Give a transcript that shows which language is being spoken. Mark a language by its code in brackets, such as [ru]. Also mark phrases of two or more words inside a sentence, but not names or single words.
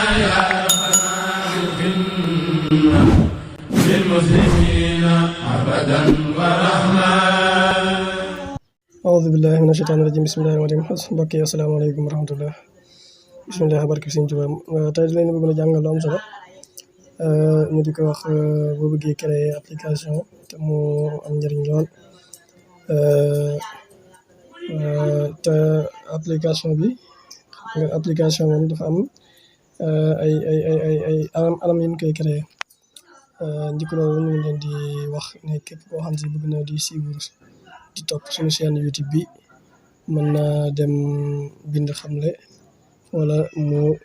[ar] للمسلمين أبدا ورحمة. أعوذ بالله من الشيطان الرجيم بسم الله الرحمن الرحيم [wo] mbokk yi [ar] السلام عليكم ورحمة الله بسم الله [wo] barke Sëñ Tuubaa tey lañu bëgg a jàngal lu am solo ñu di ko wax boo bëggee [fr] créer application [wo] te mu am njëriñ lool te application bi application moom dafa am ay anam yu ñu koy créer njëkk loolu ñu ngi leen di wax ne képp koo xam si bëgg na di suivre di topp suñu chaîne YouTube bi mën naa dem bind xamle wala mu